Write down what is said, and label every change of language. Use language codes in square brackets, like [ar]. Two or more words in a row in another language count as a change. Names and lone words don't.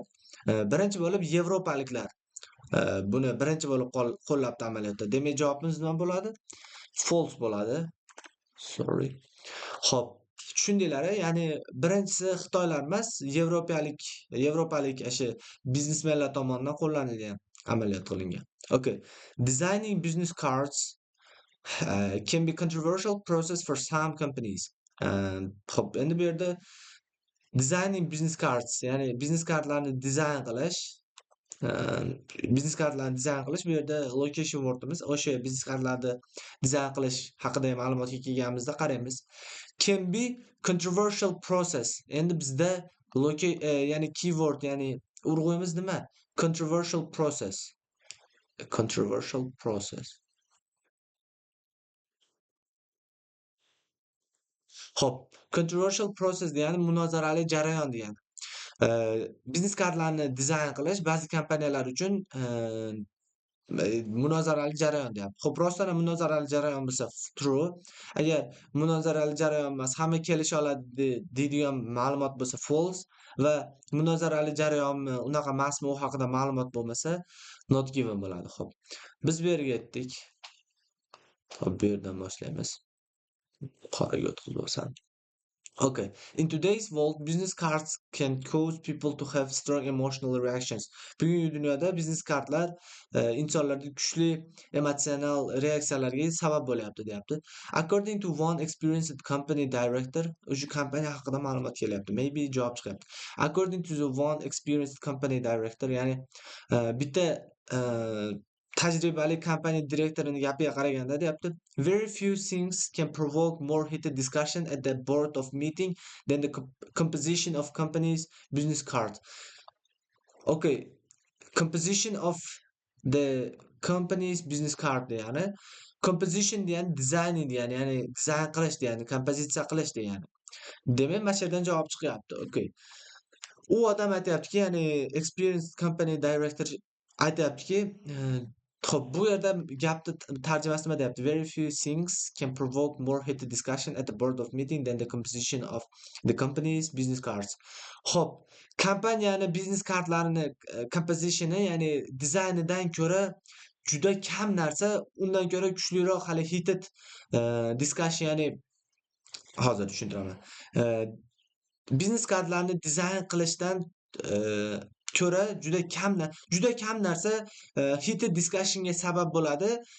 [uz] Birinchi bo'lib yevropaliklar buni birinchi bo'lib qo'llabdi amaliyotda. Demak, javobimiz nima bo'ladi? False bo'ladi. Sorry. Xo'p, tushundinglar, ya'ni birinchisi Xitoylar emas, yevropalik o'sha biznesmenlar tomonidan qo'llanilgan, amaliyot qilingan. Okay. [en] Designing business cards can be controversial process for some companies. [uz] Xo'p, endi bu yerda [en] designing business cards, [uz] ya'ni biznes kartlarni dizayn qilish, bu yerda [en] location wordimiz, [uz] o'sha biznes kartlarni dizayn qilish haqida ma'lumotga kelganimizda qaraymiz. [en] Can be controversial process. [uz] Endi bizda ya'ni keyword, ya'ni urg'uyimiz nima? [en] Controversial process. Controversial process. [uz] Xo'p, [en] controversial process [uz] degani munozarali jarayon degani. Biznes kartlarni dizayn qilish ba'zi kompaniyalar uchun munozarali jarayon deyapti. Xo'p, rostdan ham munozarali jarayon bo'lsa true. Agar munozarali jarayon emas, hamma kelisha oladi deydigan ma'lumot bo'lsa false va munozarali jarayonmi, unaqa emasmi, u haqida ma'lumot bo'lmasa [en] not given [uz] bo'ladi. Xo'p, biz bu yerga yetdik. Xo'p, bu yerdan boshlaymiz. Qoraga o'tkazib olsam. Okay. [en] In today's world, business cards can cause people to have strong emotional reactions. [uz] Bugungi dunyoda biznes kartlar insonlarda kuchli emotsional reaksiyalarga sabab bo'lyapti, deyapti. [en] According to one experienced company director, [uz] o'sha kompaniya haqida ma'lumot kelyapti. Maybe javob chiqyapti. [en] According to the one experienced company director, [uz] ya'ni bitta tajribali kompaniya direktorining gapiga qaraganda deyapti, [en] very few things can provoke more heated discussion at the board of meeting than the composition of company's business card. [uz] Okay, [en] composition of the company's business card [uz] degani, composition degani designing degani, ya'ni dizayn qilish degani, kompozitsiya qilish degani. Demak, mana shu yerdan javob chiqyapti. Okay. U odam aytayaptiki, ya'ni [en] experienced company director [uz] aytayaptiki, xo'p, bu yerda gapni tarjimasi nima deyapti? [en] Very few things can provoke more heated discussion at the board of meeting than the composition of the company's business cards. [uz] Xo'p, kompaniyani biznes kartlarini compositioni, ya'ni dizaynidan ko'ra juda kam narsa undan ko'ra kuchliroq hali [en] heated discussion, [uz] ya'ni hozir tushuntiraman. Biznes kartlarni dizayn qilishdan ko'ra juda kam narsa [en] heated discussionga [uz] sabab bo'ladi.